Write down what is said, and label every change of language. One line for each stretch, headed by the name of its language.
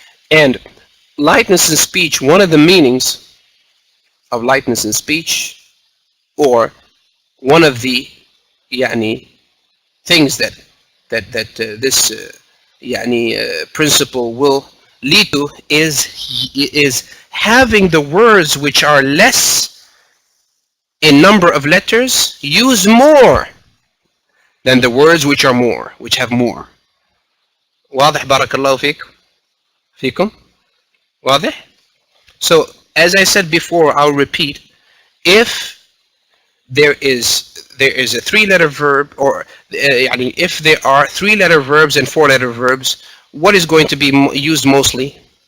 English: And lightness in speech, one of the meanings of lightness in speech, or one of the يعني, things that this يعني, principle will lead to is having the words which are less in number of letters use more than the words which are more, which have more.
Arabic: واضح بارك الله فيكم واضح.
English: So as I said before, I'll repeat, if there is a three-letter verb, or يعني, if there are three-letter verbs and four-letter verbs, what is going to be used mostly?